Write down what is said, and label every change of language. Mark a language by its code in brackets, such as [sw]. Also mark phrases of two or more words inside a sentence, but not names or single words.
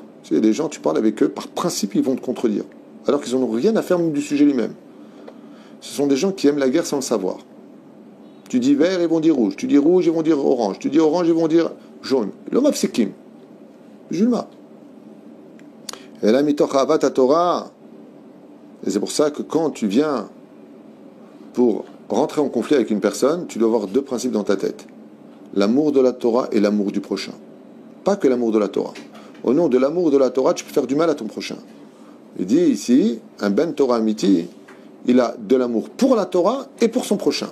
[fr] Il y a des gens, tu parles avec eux, par principe, ils vont te contredire, alors qu'ils n'en ont rien à faire du sujet lui-même. Ce sont des gens qui aiment la guerre sans le savoir. Tu dis vert, ils vont dire rouge. Tu dis rouge, ils vont dire orange. Tu dis orange, ils vont dire jaune. L'homme afsekim. Julma. Et là, [he] מתוך אהבת תורה. [fr] Et c'est pour ça que quand tu viens pour rentrer en conflit avec une personne, tu dois avoir deux principes dans ta tête. L'amour de la Torah et l'amour du prochain. Pas que l'amour de la Torah. Au nom de l'amour de la Torah, tu peux faire du mal à ton prochain. Il dit ici, un [he] בן תורה אמיתי, [fr] il a de l'amour pour la Torah et pour son prochain.